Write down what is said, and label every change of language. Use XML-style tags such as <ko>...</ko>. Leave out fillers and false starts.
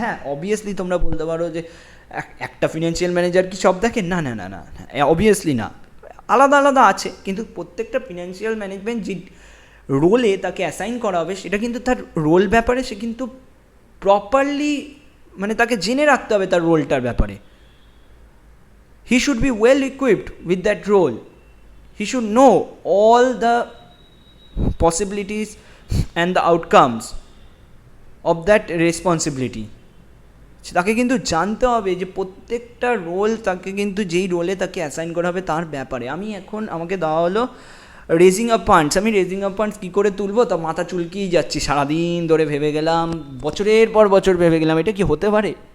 <bn>হ্যাঁ, অবভিয়াসলি তোমরা বলতে পারো যে একটা ফিনান্সিয়াল ম্যানেজার কি সব দেখে, না না না না, অবভিয়াসলি না, আলাদা আলাদা আছে, কিন্তু প্রত্যেকটা ফিনান্সিয়াল ম্যানেজমেন্ট যে রোলে তাকে অ্যাসাইন করা হবে সেটা কিন্তু তার রোল ব্যাপারে সে কিন্তু প্রপারলি মানে তাকে জেনে রাখতে হবে তার রোলটার ব্যাপারে।</bn> <en>He should be well equipped with that role. He should know all the possibilities and the outcomes of that responsibility.</en> <bn>তাকে কিন্তু জানতে হবে যে প্রত্যেকটা রোল তাকে কিন্তু যেই রোলে তাকে অ্যাসাইন করা হবে তার ব্যাপারে। আমি এখন আমাকে দেওয়া হলো রেজিং আপ ফান্ডস, আমি রেজিং আপ ফান্ডস কী করে তুলবো তা মাথা চুলকিয়ে যাচ্ছি, সারাদিন ধরে ভেবে গেলাম, বছরের পর বছর ভেবে গেলাম এটা কি হতে পারে।</bn>